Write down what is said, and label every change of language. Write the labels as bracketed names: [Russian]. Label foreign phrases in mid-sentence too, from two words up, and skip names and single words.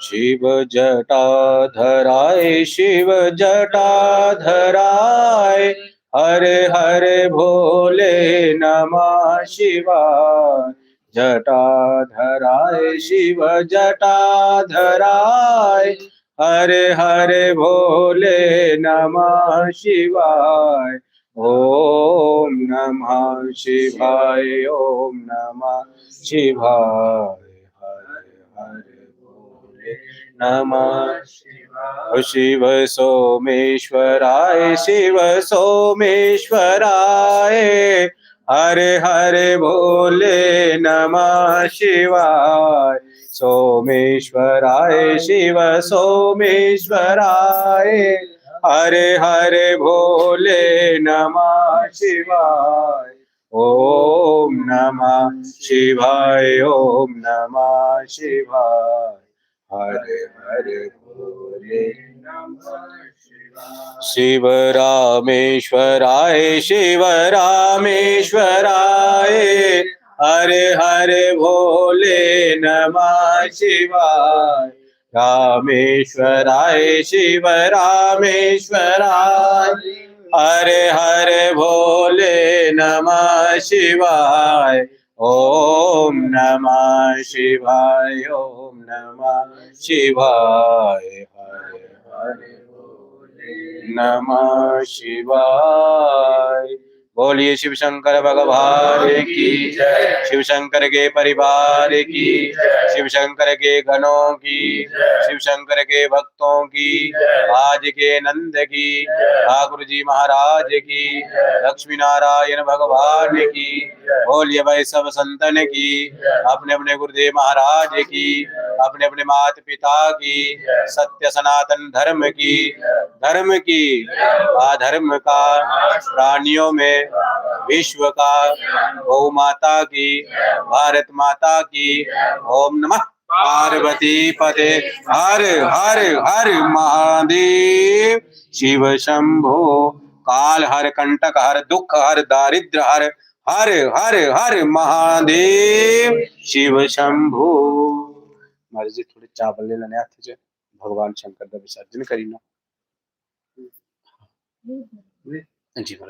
[Sanskrit] शिव जटाधराय शिव जटाधराय हरे हरे भोले नमः शिवाय। जटाधराय शिव जटाधराय हरे हरे भोले नमः शिवाय। ओम नमः शिवाय ओम नमः शिवाय हरे हरे भोले नमः शिवाय। शिव सोमेश्वराय शिव सोमेश्वराय हरे हरे भोले नमः शिवाय। सोमेश्वराय शिव सोमेश्वराय हरे हरे भोले नमः शिवाय। ओम नमः शिवाय ओम नमः शिवाय हरे हरे भोले नमः शिवाय। शिव रामेश्वराय शिव रामेश्वराय हरे हरे भोले नमः शिवाय। रामेश्वराय शिव रामेश्वराय हरे हरे भोले नमः शिवाय। ओम नमः शिवाय ओम नमः शिवाय हरे हरे भोले नमः शिवाय। [Hindi] बोलिए शिव शंकर भगवान की जय, शिव शंकर के परिवार की, शिव शंकर के गणों की, शिव शंकर के भक्तों की, आज के नंद की, ठाकुर जी महाराज की, लक्ष्मी नारायण भगवान की, बोलिए भाई सब संतन की, अपने अपने गुरुदेव महाराज की, अपने अपने माता पिता की, सत्य सनातन धर्म की अधर्म का, प्राणियों में विश्व का, गौ माता की, भारत माता की। [Sanskrit] ओम नमः पार्वती पते हर हर हर महादेव। शिव शंभो काल हर कंटक हर दुख हर दारिद्र हर हर हर हर महादेव। शिव शंभो। [Hindi] महाराज जी थोड़े चावल ले लेने हाथ से, भगवान शंकर का विसर्जन करीना जी महाराज।